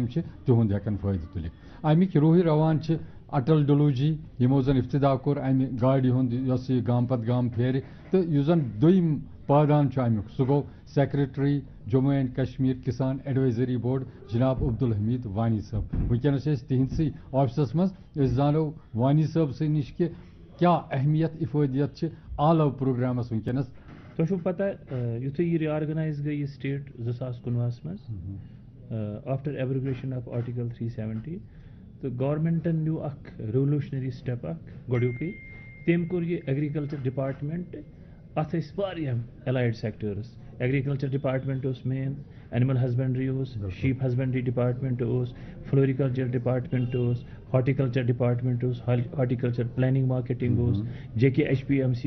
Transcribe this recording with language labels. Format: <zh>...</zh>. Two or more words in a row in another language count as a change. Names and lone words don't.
<ks>چھِ تِہُنٛد ہٮ۪کن فٲیدٕ تُلِتھ امیِکۍ روحی روان چھِ اٹل ڈلو جی یِمو زن افتدا کوٚر امہِ گاڑِ ہُنٛد یۄس یہِ گام پتہٕ گام پھیرِ تہٕ یُس زن دوٚیِم پٲدان چھُ امیُک سُہ گوٚو سیکرٹری جموں اینڈ کشمیر کسان ایڈوائزری بورڈ جناب عبدالحمید وانی صٲب ونکیٚنس چھِ أسۍ تِہنٛدسٕے آفسس منٛز أسۍ زانو وانی صٲب سٕے نِش کہِ کیاہ اہمیت افٲدیت چھِ آلو پروگرامس ونکیٚنس تۄہہِ چھُو پتہ یُتھُے یہِ رِآرگنایز گٔے یہِ سٹیٹ 2019 منٛز</ks> <en>after abrogation of Article 370</en> <ks>تہٕ گورمنٹن نیوٗ اکھ</ks> <en>revolutionary step</en> <ks>اکھ گۄڈنیُکُے تٔمۍ کوٚر یہِ</ks> <en>agriculture department</en> <ks>اتھ ٲسۍ واریاہ</ks> <en>allied sectors agriculture department</en> <ks>اوس</ks> <en>main animal husbandry</en> <ks>اوس</ks> <en>sheep husbandry department</en> <ks>اوس</ks> <en>floriculture department</en> <ks>اوس</ks> <en>horticulture department</en> <ks>اوس</ks> <en>horticulture planning marketing</en> <ks>اوس جے کے ایچ پی ایم سی</ks>